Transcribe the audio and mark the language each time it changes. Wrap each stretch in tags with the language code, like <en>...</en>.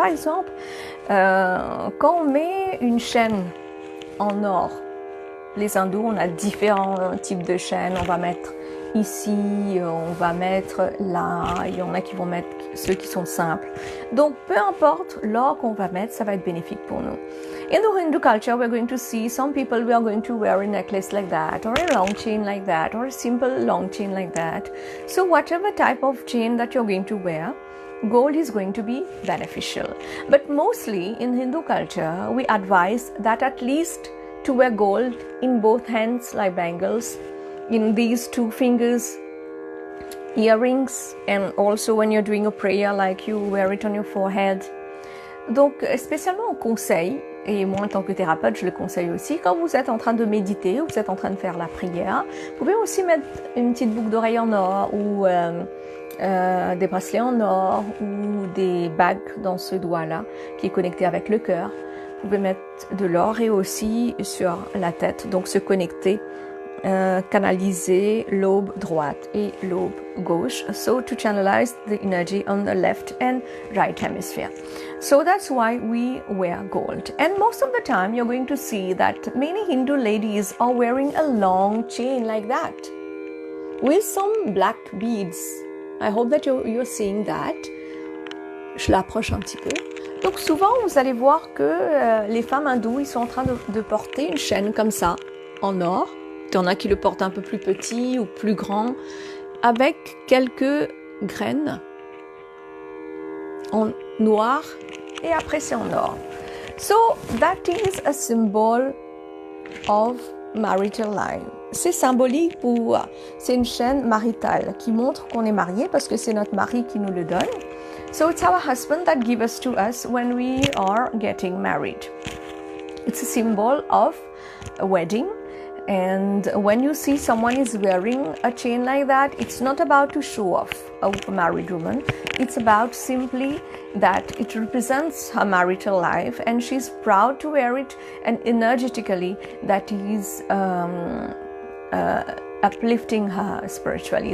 <fr>Par exemple, quand on met une chaîne en or, les hindous, on a différents types de chaînes. On va mettre ici, on va mettre là, il y en a qui vont mettre ceux qui sont simples. Donc, peu importe l'or qu'on va mettre, ça va être bénéfique pour nous.</fr> <en>In the Hindu culture, we're going to see some people, we are going to wear a necklace like that, or a long chain like that, or a simple long chain like that. So whatever type of chain that you're going to wear, gold is going to be beneficial. But mostly in Hindu culture, we advise that at least to wear gold in both hands like bangles, in these 2 fingers, earrings, and also when you're doing a prayer, like you wear it on your forehead.</en> <fr>Donc, spécialement on conseille, et moi en tant que thérapeute, je le conseille aussi, quand vous êtes en train de méditer, ou vous êtes en train de faire la prière, vous pouvez aussi mettre une petite boucle d'oreille en or, ou des bracelets en or, ou des bagues dans ce doigt-là, qui est connecté avec le cœur. Vous pouvez mettre de l'or et aussi sur la tête, donc se connecter, canaliser l'aube droite et l'aube gauche,</fr> <en>so to channelize the energy on the left and right hemisphere. So that's why we wear gold. And most of the time you're going to see that many Hindu ladies are wearing a long chain like that with some black beads. I hope that you're seeing that.</en> <fr>Je l'approche un petit peu. Donc souvent vous allez voir que les femmes hindoues, ils sont en train de porter une chaîne comme ça en or. Il y en a qui le portent un peu plus petit ou plus grand, avec quelques graines en noir et après c'est en or.</fr> <en>So that is a symbol of marital line.</en> <fr>C'est symbolique c'est une chaîne maritale qui montre qu'on est marié parce que c'est notre mari qui nous le donne.</fr> <en>So it's our husband that gives us to us when we are getting married. It's a symbol of a wedding. And when you see someone is wearing a chain like that, it's not about to show off a married woman. It's about simply that it represents her marital life and she's proud to wear it, and energetically that is uplifting her spiritually.</en>